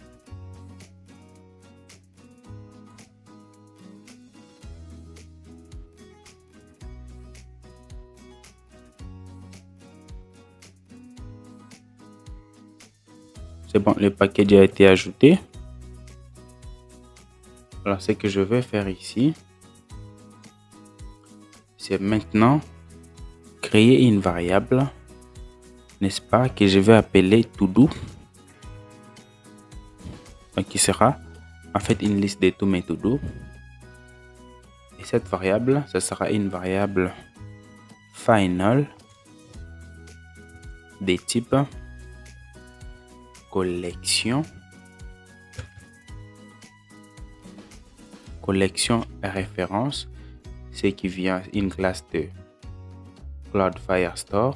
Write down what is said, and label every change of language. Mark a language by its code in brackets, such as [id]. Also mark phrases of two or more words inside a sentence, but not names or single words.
[fr] C'est bon, le package a été ajouté. Alors ce que je vais faire ici, c'est maintenant créer une variable, n'est-ce pas, que je vais appeler to-do. Donc qui sera en fait une liste de tous mes to-do. Et cette variable, ce sera une variable final de type collection référence, ce qui vient une classe de Cloud Firestore.